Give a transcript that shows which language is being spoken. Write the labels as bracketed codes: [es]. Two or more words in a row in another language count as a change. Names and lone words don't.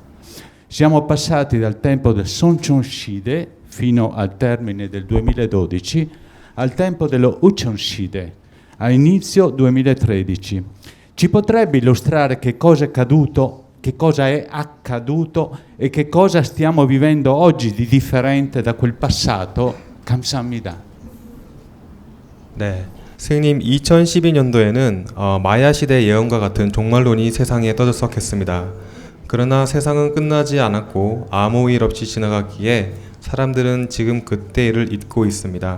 [it] Siamo passati dal tempo del Sonchon-shide fino al termine del 2012 al tempo dello Uchon-shide a inizio 2013. Ci potrebbe illustrare che cosa è accaduto, che cosa è accaduto e che cosa stiamo vivendo oggi di differente da quel passato? [ko] 감사합니다. 네, 스님 2012년도에는 마야 시대 예언과 같은 종말론이 세상에 떠들썩했습니다. 그러나 세상은 끝나지 않았고 아무 일 없이 지나갔기에 사람들은 지금 그때를 잊고 있습니다.